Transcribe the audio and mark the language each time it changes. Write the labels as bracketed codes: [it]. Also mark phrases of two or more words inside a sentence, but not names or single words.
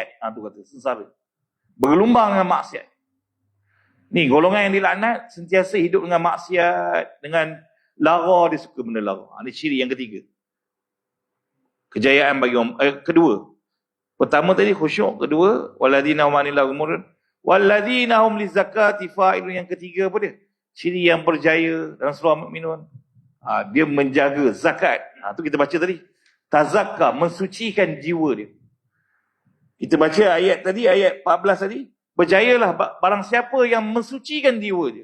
[ms] Tu kata sengsara. Bergelumbang dengan maksiat. Ni golongan yang dilaknat sentiasa hidup dengan maksiat, dengan lara, dia suka benda lara. Ini ciri yang ketiga. Kejayaan bagi orang kedua. Pertama tadi khusyuk, kedua [ar] والذين هم عن اللغو معرضون، والذين هم للزكاة فاعلون. [ms] Yang ketiga apa dia? Ciri yang berjaya dalam surah Mukminun. Dia menjaga zakat. Tu kita baca tadi. Tazakka, mensucikan jiwa dia. Kita baca ayat tadi, ayat 14 tadi. Berjayalah barang siapa yang mensucikan jiwa dia.